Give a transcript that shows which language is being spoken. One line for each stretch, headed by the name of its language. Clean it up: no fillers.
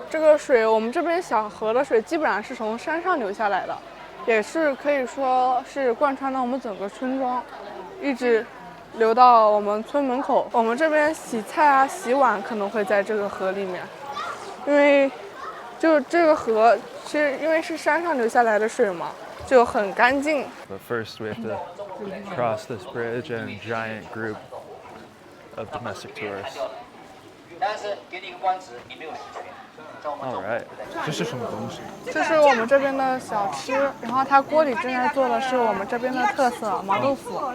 Chinese: 这个水，我们这边小河的水基本上是从山上流下来的，也是可以说是贯穿到我们整个村庄，一直流到我们村门口。我们这边洗菜啊、洗碗可能会在这个河里面，因为就这个河其实因为是山上流下来的水嘛，就很干净。
English: But first we have to cross this bridge and a giant group of domestic tourists.
Chinese: 但是给你一个官职，你没有实权。
English: All right，
Chinese: 这是什么东西？这是我们这边的小吃，然后它锅里正在做的是我们这边的特色毛豆腐。